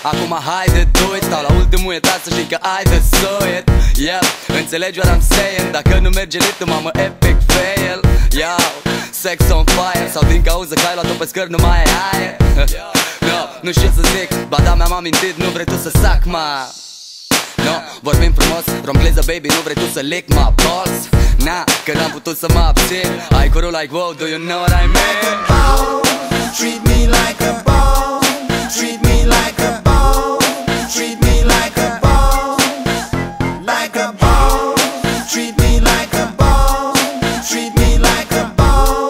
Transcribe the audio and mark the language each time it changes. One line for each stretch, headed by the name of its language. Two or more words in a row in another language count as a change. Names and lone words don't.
Romanian: Acum haide doi, stau la ultimul etaj să știi că ai de suit. Yeah, înțelegi
English: what I'm saying?
Romanian: Dacă nu merge ritmul, mamă,
English: epic fail. Yo, sex on fire.
Romanian: Sau din cauza că ai luat-o pe scări, nu mai ai aer. No, nu știu ce să zic, ba da, mi-am amintit, nu vrei tu să sac, ma. No, vorbim frumos, romgleză, baby, nu vrei tu să
English: lick my balls.
Romanian: Na, că n-am putut să mă abțin. Ai curul
English: like wow, do you know what I mean? Treat me like a ball. Treat me like a ball. Treat me like a ball. Like a ball. Treat me like a ball. Treat me like a ball.